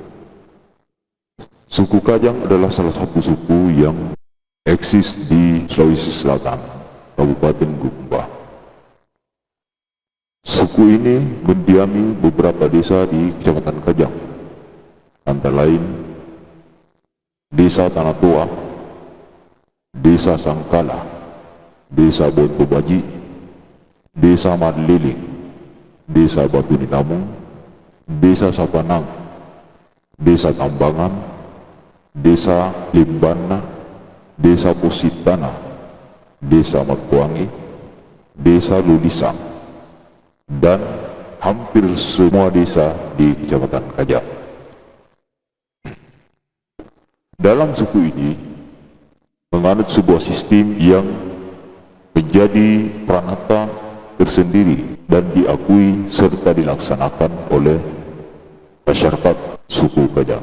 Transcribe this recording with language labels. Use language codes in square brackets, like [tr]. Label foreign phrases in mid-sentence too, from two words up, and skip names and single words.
[id] Suku Kajang adalah salah satu suku yang eksis di Sulawesi Selatan, Kabupaten Bulukumba. Suku ini mendiami beberapa desa di Kecamatan Kajang, antara lain Desa Tanah Tua, Desa Sangkala, Desa Bontobaji, Desa Madliling, Desa Batu Nitamung, Desa Sapanang, Desa Tambangan, Desa Limbana, Desa Positana, Desa Matpuangi, Desa Lulisang, dan hampir semua desa di Kecamatan Kajang. Dalam suku ini menganut sebuah sistem yang menjadi pranata tersendiri dan diakui serta dilaksanakan oleh masyarakat suku Kajang.